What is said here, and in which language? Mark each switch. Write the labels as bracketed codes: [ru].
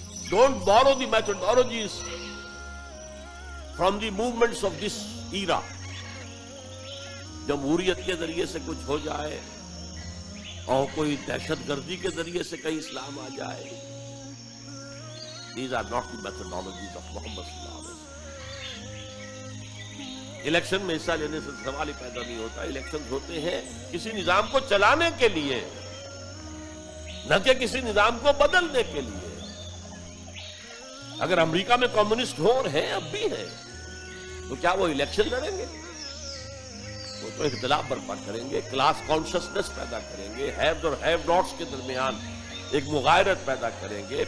[en] Don't borrow the methodologies from the movements of this era. [ur] جمہوریت کے ذریعے سے کچھ ہو جائے اور کوئی دہشت گردی کے ذریعے سے کہیں اسلام آ جائے. [en] These are not the methodologies of Muhammad صلی اللہ علیہ وسلم. [ur] الیکشن میں حصہ لینے سے سوال ہی پیدا نہیں ہوتا. الیکشن ہوتے ہیں کسی نظام کو چلانے کے لیے، نہ کہ کسی نظام کو بدلنے کے لیے. اگر امریکہ میں کمیونسٹ ہو اور ہیں، اب بھی ہیں، تو کیا وہ الیکشن لڑیں گے؟ وہ تو اختلاف برپا کریں گے، کلاس کانشسنس پیدا کریں گے، ہیوز اور ہیو ناٹس کے درمیان ایک مغایرت پیدا کریں گے.